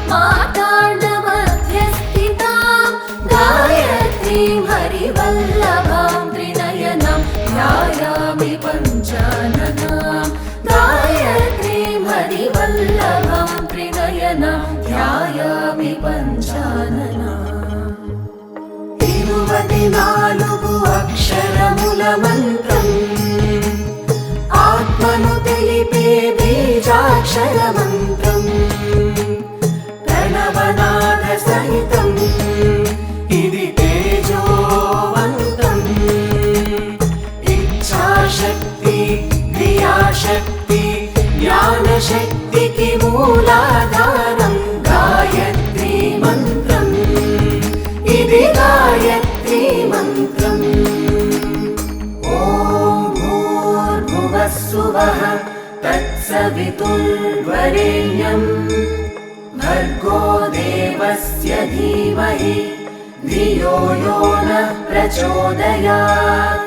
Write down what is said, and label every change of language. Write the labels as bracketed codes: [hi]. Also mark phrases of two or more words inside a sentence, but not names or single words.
[sa] माताण्डमध्यस्थितां गायत्रीं हरिवल्लभां त्रिनयनां ध्यायामि पञ्चाननां गायत्रीं हरिवल्लभां त्रिनयनां ध्यायामि पञ्चाननाम्। [te] 24 అక్షరములమంత్రం ఆత్మను తెలిపే బీజాక్షరమంత్రం ప్రణవనాద సహితం ఇది తేజోవంతం ఇచ్ఛాశక్తి క్రియాశక్తి జ్ఞానశక్తికి మూలాధారం గాయత్రీ మంత్రం ఇతి గాయత్రీ మంత్రం। [sa] ॐ भूर्भुवस्सुवः तत्सवितुर्वरेण्यं भर्गो देवस्य धीमहि धियो यो नः प्रचोदयात्।